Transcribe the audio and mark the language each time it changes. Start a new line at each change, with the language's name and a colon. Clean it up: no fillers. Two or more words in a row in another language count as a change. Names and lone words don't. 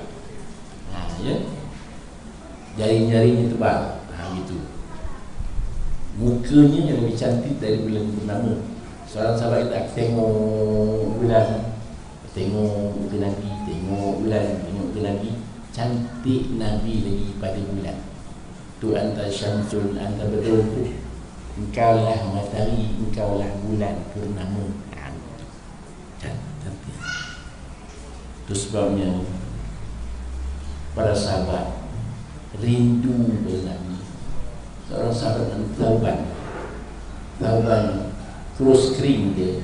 Malay: Ya. Jari-jarinya tebal. Gitu. Mukanya yang lebih cantik dari bulan purnama. Seorang sahabat kita tengok bulan, tengok muka Nabi, tengok bulan, tengok muka Nabi. Cantik Nabi lagi pada bulan.
Arabic: Tu أنت شمس، أنت بدر.
Malay: Engkau lah matahari, engkau lah bulan purnama. Cantik. Itu sebabnya para sahabat rindu pada Nabi. Seorang sahabat yang Tauban kurus kering dia.